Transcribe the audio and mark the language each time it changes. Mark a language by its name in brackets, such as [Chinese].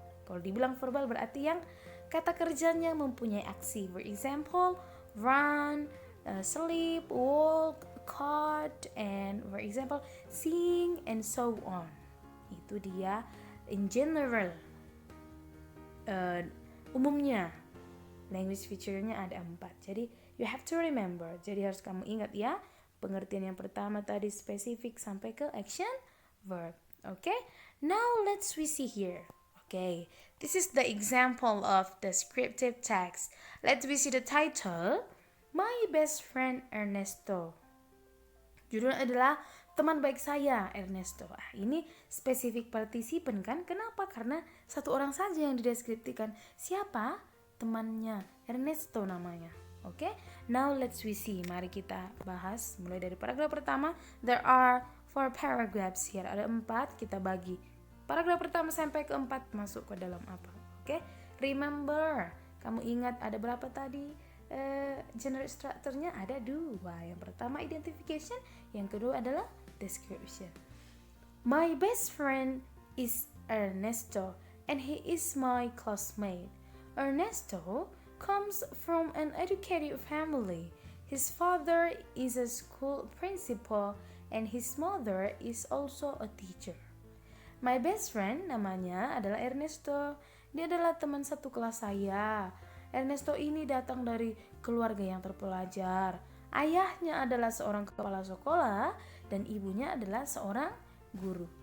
[Indonesian] Kalau dibilang verbal berarti yang kata kerjanya mempunyai aksi. [English] For example, run, sleep, walk, cut, and for example, sing, and so on. [Indonesian] Itu dia [English] in general. [Indonesian] Umumnya language feature-nya ada 4. [English] Jadi you have to remember. [Indonesian] Jadi harus kamu ingat ya. Pengertian yang pertama tadi spesifik sampai ke action verb. Okay? [English] Now let's we see here. Okay. This is the example of descriptive text. Let's we see the title. My best friend Ernesto. [Indonesian] Judulnya adalah teman baik saya Ernesto. Ini spesifik partisipan kan? Kenapa? Karena satu orang saja yang dideskripsikan. Siapa? Temannya Ernesto namanya. Oke? [English] Now let's we see. [Indonesian] Mari kita bahas mulai dari paragraf pertama. [English] There are 4 paragraphs here. [Indonesian] Ada 4, kita bagi. Paragraf pertama sampai ke 4 masuk ke dalam apa? Oke? Remember. Kamu ingat ada berapa tadi? General structure-nya ada 2. Yang pertama identification, yang kedua adalah description. [English] My best friend is Ernesto and he is my classmate. Ernesto comes from an educated family. His father is a school principal and his mother is also a teacher. My best friend [Indonesian] namanya adalah Ernesto. Dia adalah teman satu kelas saya. Ernesto ini datang dari keluarga yang terpelajar. Ayahnya adalah seorang kepala sekolah dan ibunya adalah seorang guru.